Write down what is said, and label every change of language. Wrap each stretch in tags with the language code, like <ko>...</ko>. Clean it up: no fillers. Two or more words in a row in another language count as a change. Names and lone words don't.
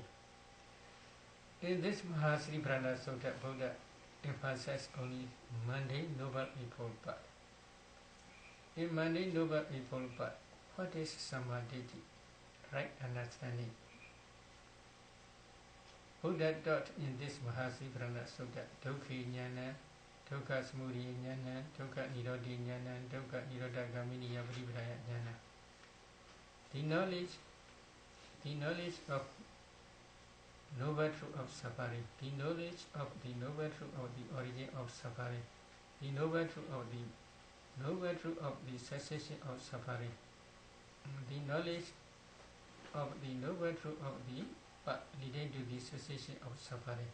<en>In this Maha Sutta, Buddha emphasized only mundane Noble Eightfold Path. In mundane Noble Eightfold Path, what is Samadhi? Right understanding. Buddha taught in this Maha Sutta,</en> <pi>Dukkha Jnana, Dukkha Samudaya Jnana, Dukkha Nirodha Jnana, Dukkha Nirodha Gamini Parivraya Jnana.</pi> <en>The knowledge of noble truth of suffering, the knowledge of the noble truth of the origin of suffering, the noble truth of the cessation of suffering, the knowledge of the noble truth of the path leading to the cessation of suffering.</en>